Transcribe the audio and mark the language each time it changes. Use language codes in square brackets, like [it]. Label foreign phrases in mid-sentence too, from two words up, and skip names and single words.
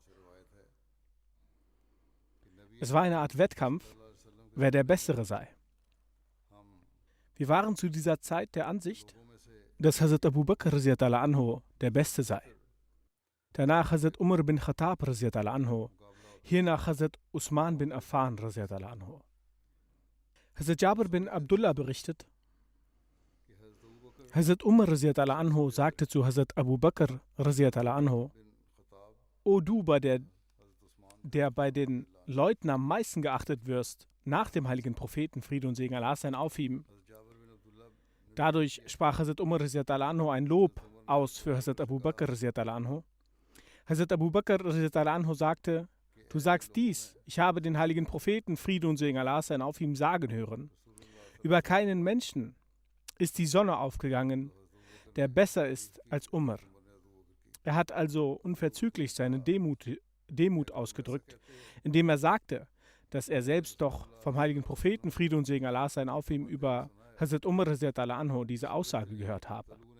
[de] Es war eine Art Wettkampf, wer der Bessere sei. Wir waren zu dieser Zeit der Ansicht, dass Hazrat Abu Bakr [ar] رضي الله عنه [de] der Beste sei. Danach Hazrat Umar bin Khattab [ar] رضي الله عنه. [de] Hiernach Hazrat Usman bin Affan [ar] رضي الله عنه. [de] Hazrat Jabir bin Abdullah berichtet, Hazrat Umar [ar] رضي الله عنه [de] sagte zu Hazrat Abu Bakr [ar] رضي الله عنه: [de] O du, der bei den Leuten am meisten geachtet wirst, nach dem heiligen Propheten, Friede und Segen Allah seien auf ihm. Dadurch sprach Hazrat Umar [ar] رضي الله عنه [de] ein Lob aus für Hazrat Abu Bakr [ar] رضي الله عنه. [de] Hazrat Abu Bakr [ar] رضي الله عنه [de] sagte: Du sagst dies, ich habe den heiligen Propheten, Friede und Segen Allah seien auf ihm, sagen hören: Über keinen Menschen ist die Sonne aufgegangen, der besser ist als Umar. Er hat also unverzüglich seine Demut ausgedrückt, indem er sagte, dass er selbst doch vom heiligen Propheten, Friede und Segen Allah seien auf ihm, über Hazrat Umar [ar] رضي الله عنه [de] diese Aussage gehört habe.